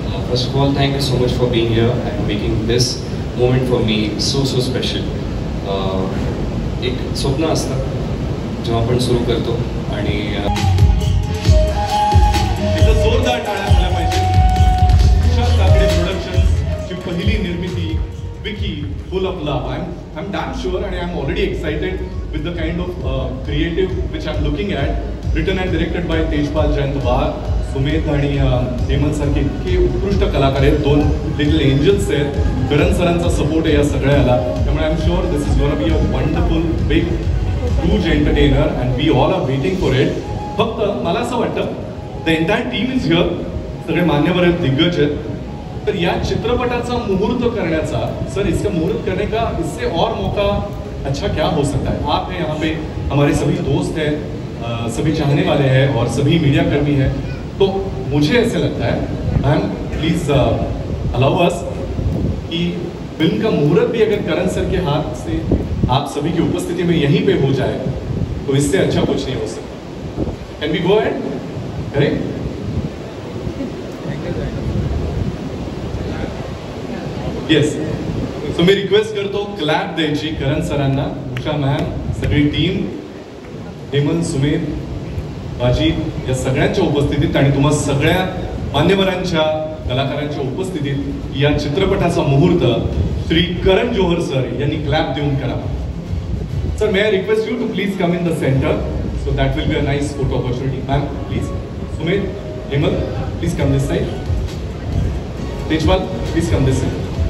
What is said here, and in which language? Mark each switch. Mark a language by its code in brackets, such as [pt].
[en] First of all, thank you so much for being here and making this moment for me so special. [mr] एक स्वप्न असतं जेव्हा आपण सुरू करतो आणि तिथं जोरदार टाळ्या झाल्या पाहिजे. उषा काकडे प्रोडक्शन्सची पहिली निर्मिती विकी फुल of love. [en] I am damn sure आणि I am already excited with the kind of creative which I am looking at. Written and directed by [mr] Tejpal Jayant वाघ. सुमेध आणि हेमंत सारखे इतके उत्कृष्ट कलाकार आहेत, 2 लिटिल एंजल्स आहेत. करण सरांचा सपोर्ट आहे या सगळ्याला. त्यामुळे [en] I am sure this is gonna be a wonderful big huge entertainer and we all are waiting for it. [mr] फक्त मला असं वाटतं [en] the entire team is here, [mr] सगळे मान्यवर आहेत, दिग्गज आहेत. तर या चित्रपटाचा मुहूर्त करण्याचा, [hi] सर इसका मुहूर्त करने का इससे और मौका अच्छा क्या हो सकता है. आप हैं यहाँ पे, हमारे सभी दोस्त हैं, सभी चाहने वाले हैं और सभी मीडिया कर्मी हैं. तो मुझे ऐसे लगता है मैम [en] please allow us [hi] कि फिल्म का मुहूर्त भी अगर करण सर के हाथ से आप सभी की उपस्थिति में यहीं पे हो जाए तो इससे अच्छा कुछ नहीं हो सकता. [en] Can we go ahead? Correct? Yes. [mr] So मी request करतो क्लॅप द्यायची करण सरांना, उषा मॅम, सगळी टीम, हेमंत, सुमेध, बाजी या सगळ्यांच्या उपस्थितीत आणि तुम्हा सगळ्या मान्यवरांच्या कलाकारांच्या उपस्थितीत या चित्रपटाचा मुहूर्त श्री करण जोहर सर यांनी क्लॅप देऊन करावा. [en] Sir may I request you to please come in the centre so that will be a nice photo opportunity. Ma'am please. Sumedh, Hemant please come this side. Tejpal please come this side.